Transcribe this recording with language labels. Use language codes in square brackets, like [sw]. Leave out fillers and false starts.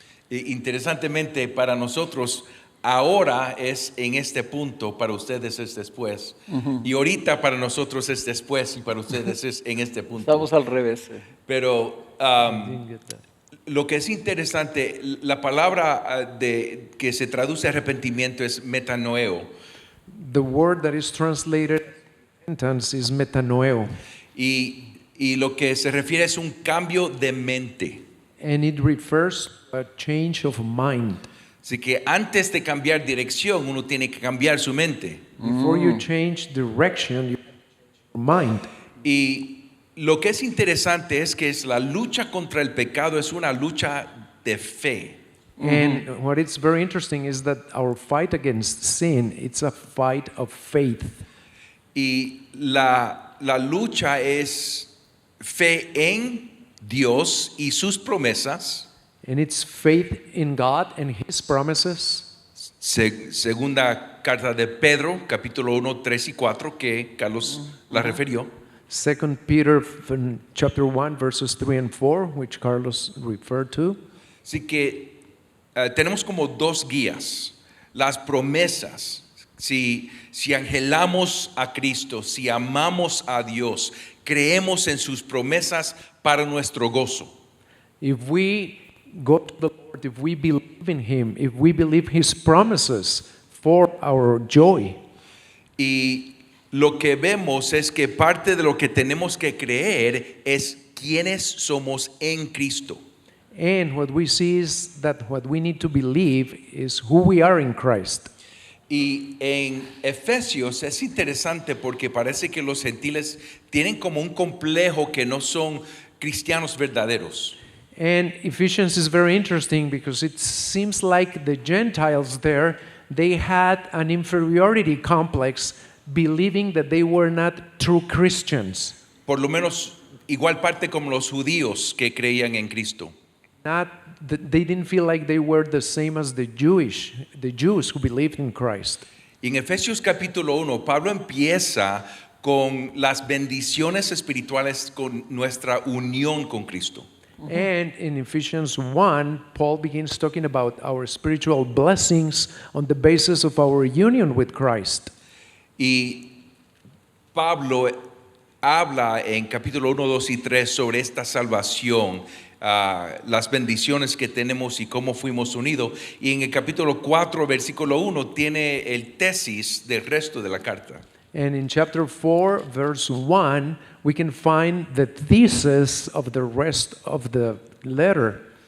[es] Interesantemente, para nosotros, ahora es en este punto, para ustedes es después. Y ahorita para nosotros es después y para ustedes es en este punto. Estamos al revés. Pero [en] Didn't get that. [es] lo que es interesante, la palabra que se traduce arrepentimiento es metanoeo. [en] The word that is translated repentance is metanoeo, [es] Y lo que se refiere es un cambio de mente. [en] and it refers to a change of mind. [es] Así que antes de cambiar dirección, uno tiene que cambiar su mente. [en] Before you change direction, you change your mind. [es] Y lo que es interesante es que la lucha contra el pecado es una lucha de fe. [en] And what is very interesting is that our fight against sin, it's a fight of faith. [es] Y la lucha es fe en Dios y sus promesas. [en] And it's faith in God and His promises. [es] Segunda carta de Pedro, capítulo 1, 3 y 4, que Carlos la refirió. [en] 2 Peter chapter 1 verses 3 and 4, which Carlos referred to. [es] Así que tenemos como dos guías. Las promesas. Si anhelamos a Cristo, si amamos a Dios, creemos en sus promesas para nuestro gozo. [en] If we go to the Lord, if we believe in Him, if we believe His promises for our joy, [es] Y lo que vemos es que parte de lo que tenemos que creer es quiénes somos en Cristo. [en] and what we see is that what we need to believe is who we are in Christ. [es] Y en Efesios es interesante porque parece que los gentiles tienen como un complejo que no son cristianos verdaderos. [en] And Ephesians is very interesting because it seems like the Gentiles there, they had an inferiority complex, believing that they were not true Christians. [es] Por lo menos igual parte como los judíos que creían en Cristo. [en] They didn't feel like they were the same as the Jews who believed in Christ. [es] Y en Efesios capítulo 1, Pablo empieza con las bendiciones espirituales con nuestra unión con Cristo. [en] And in Ephesians 1, Paul begins talking about our spiritual blessings on the basis of our union with Christ. [es] Y Pablo habla en capítulo 1, 2 y 3 sobre esta salvación, las bendiciones que tenemos y cómo fuimos unidos. Y en el capítulo 4, versículo 1, tiene el tesis del resto de la carta. [en] And in chapter 4, verse 1, we can find the thesis of the rest of the letter.